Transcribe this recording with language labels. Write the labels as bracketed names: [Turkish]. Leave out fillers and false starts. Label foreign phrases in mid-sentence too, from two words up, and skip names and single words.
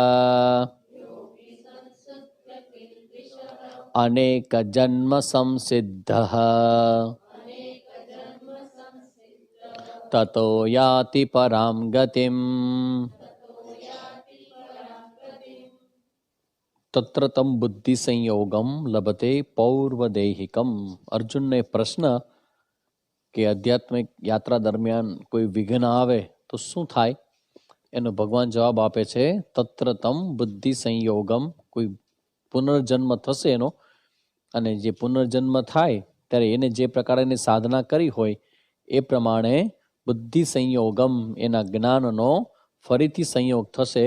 [Sanskrit] अनेक जन्म संसिद्धः ततो याति परां गतिम्। तत्र तम बुद्धि संयोगम लभते पौर्वदेहिकम। [Gujarati] અર્જુન ને પ્રશ્ન કે આધ્યાત્મિક યાત્રા દરમિયાન કોઈ વિઘ્ન આવે તો શું થાય, એનો ભગવાન જવાબ આપે છે [Sanskrit] તત્ર તમ બુદ્ધિ સંયોગમ. [Gujarati] કોઈ પુનર્જન્મ થશે એનો, અને જે પુનર્જન્મ થાય ત્યારે એને જે પ્રકારની સાધના કરી હોય એ પ્રમાણે [Sanskrit] બુદ્ધિ સંયોગમ [Gujarati] એના જ્ઞાનનો ફરીથી સંયોગ થશે.